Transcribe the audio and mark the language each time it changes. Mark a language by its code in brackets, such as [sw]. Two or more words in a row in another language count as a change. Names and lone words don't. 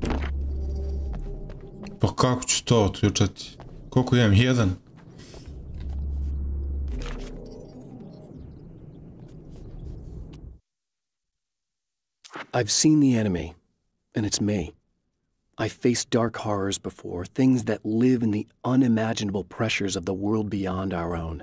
[hr] Pa kako ću to otključati? Koliko imam? Jedan? [en] I've seen the enemy, and it's me. I faced dark horrors before, things that live in the unimaginable pressures of the world beyond our own.